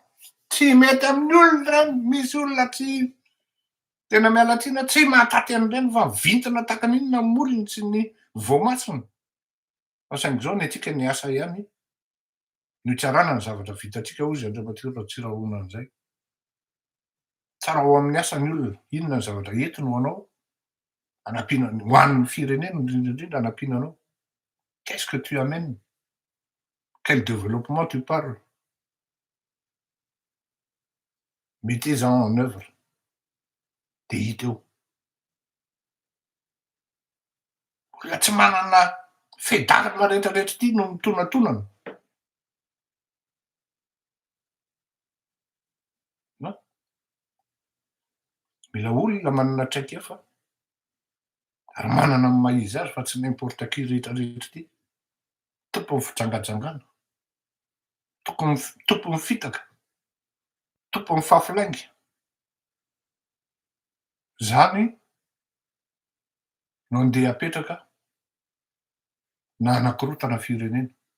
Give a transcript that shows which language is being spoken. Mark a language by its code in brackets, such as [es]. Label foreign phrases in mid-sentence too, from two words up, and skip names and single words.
[mg] Tsy mety amin'ny olona zany, misy olona tsy tena miala tsiny tsy mahataty an'ireny fa vintina takan'inona ny molony sy ny voamasony. Fa saingy zao ny atsika ny asa ihany no itsarana ny zavatra vitatsika hozy Andriamatoa raha tsy rahoana an'izay. Tsara ho amin'ny asa ny olona, inona ny zavatra entiny ho anao, anampinany ho an'ny firenena indrindra anampinanao. [fr] Qu'est-ce que tu amènes? Quel développement tu parles? Mettez-en en œuvre. [mg] De hita eo. Olona tsy manana fedarana rehetrarehetra ity no mitonatonana. No, mila olona manana traikefa ary manana ny maha-izy azy fa tsy [fr] n'importe qui [mg] rehetrarehetra ity. Tompon'ny fijangajangana, tompon'ny fitaka, tompon'ny fahafolainga. Zany no andeha apetraka na anankorontana firenena.